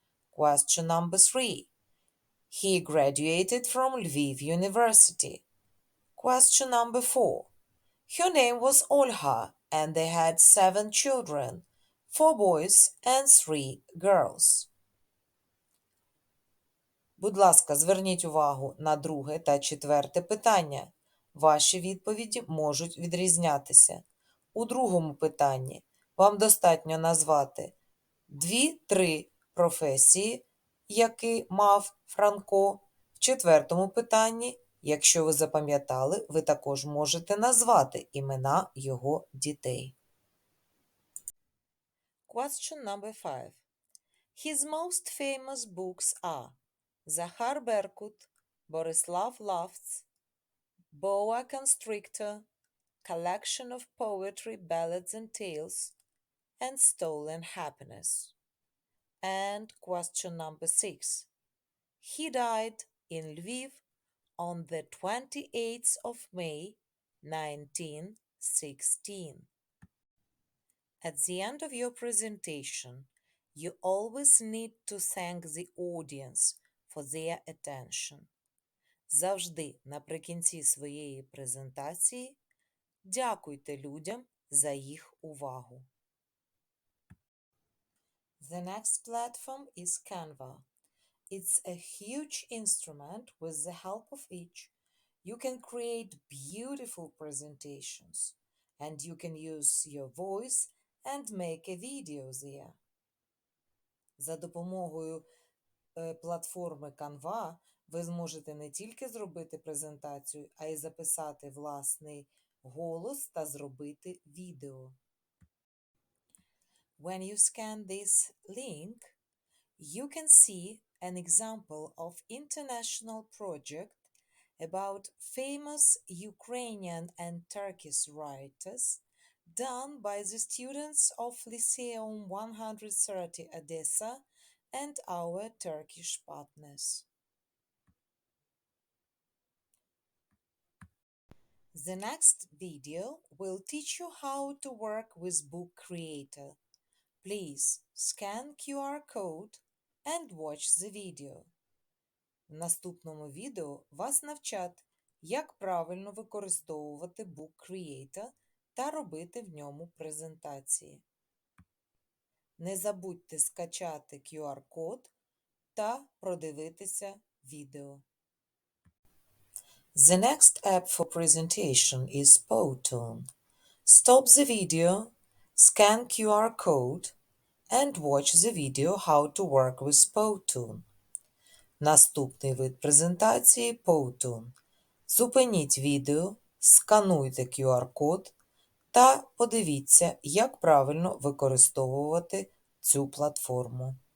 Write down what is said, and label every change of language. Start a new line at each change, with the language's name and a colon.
English: Question number 3. He graduated from Lviv University. Question number 4. Her name was Olha, and they had 7 children, 4 boys and 3 girls.
Ukrainian: Будь ласка, зверніть увагу на друге та четверте питання. Ваші відповіді можуть відрізнятися. У другому питанні вам достатньо назвати 2-3 професії, які мав Франко. В четвертому питанні, якщо ви запам'ятали, ви також можете назвати імена його дітей.
English: Question number 5. His most famous books are Захар Беркут, Борислав Laughs, Boa Constrictor, collection of poetry, ballads and tales, and Stolen Happiness. And question number 6. He died in Lviv on the 28th of May, 1916. At the end of your presentation, you always need to thank the audience for their attention.
Ukrainian: Завжди наприкінці своєї презентації дякуйте людям за їх увагу.
English: The next platform is Canva. It's a huge instrument. With the help of which you can create beautiful presentations, and you can use your voice and make a video there.
Ukrainian: За допомогою платформи Canva ви зможете не тільки зробити презентацію, а й записати власний голос та зробити відео.
English: When you scan this link, you can see an example of international project about famous Ukrainian and Turkish writers done by the students of Lyceum 130 Odessa and our Turkish partners. The next video will teach you how to work with Book Creator. Please scan QR code and watch the video.
Ukrainian: В наступному відео вас навчать, як правильно використовувати Book Creator та робити в ньому презентації. Не забудьте скачати QR-код та продивитися відео.
English: The next app for presentation is Powtoon. Stop the video, scan QR code and watch the video how to work with Powtoon.
Ukrainian: Наступний вид презентації Powtoon. Зупиніть відео, скануйте QR-код та подивіться, як правильно використовувати цю платформу.